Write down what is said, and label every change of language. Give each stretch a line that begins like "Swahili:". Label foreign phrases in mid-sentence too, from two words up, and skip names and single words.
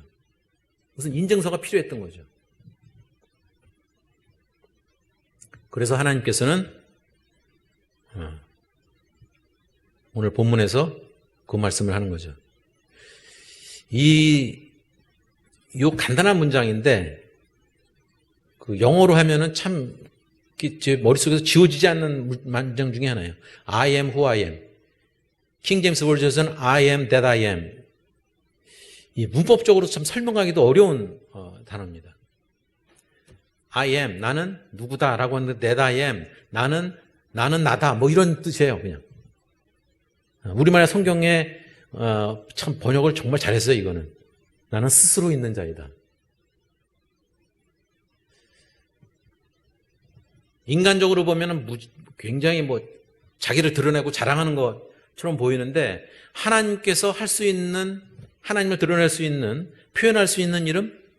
Korean: 무슨 인증서가 필요했던 거죠. 그래서 하나님께서는 오늘 본문에서 그 말씀을 하는 거죠. 요 간단한 문장인데 그 영어로 하면은 참 제 머릿속에서 지워지지 않는 문장 중에 하나예요.
English: I am who I am.
Korean: 킹 제임스 버전에서는
English: I am that I am.
Korean: 이 문법적으로 참 설명하기도 어려운 단어입니다.
English: I am,
Korean: 나는 누구다라고 하는데
English: that I am,
Korean: 나는 나다, 뭐 이런 뜻이에요, 그냥. 우리말의 성경에 참 번역을 정말 잘했어요, 이거는. 나는 스스로 있는 자이다. 인간적으로 보면 굉장히 뭐 자기를 드러내고 자랑하는 것처럼 보이는데 하나님께서 할 수 있는, 하나님을 드러낼 수 있는, 표현할 수 있는 이름?